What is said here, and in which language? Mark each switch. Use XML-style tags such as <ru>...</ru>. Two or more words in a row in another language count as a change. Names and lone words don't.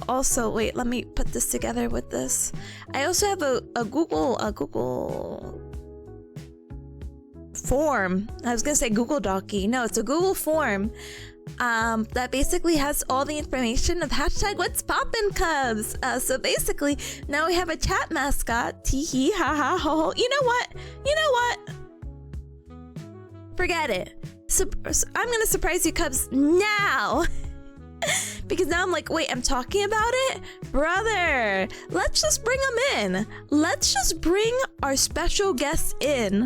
<en>Also, wait, let me put this together with this. I also have a Google form. I was gonna say Google Docky. No, it's a Google form. That basically has all the information of hashtag what's poppin' Cubs. So basically, now we have a chat mascot. Tee hee ha ha ho. You know what? Forget it. I'm gonna surprise you Cubs now. Because now I'm like, wait, I'm talking about it? Brother, let's just bring them in. Let's just bring our special guests in.</en>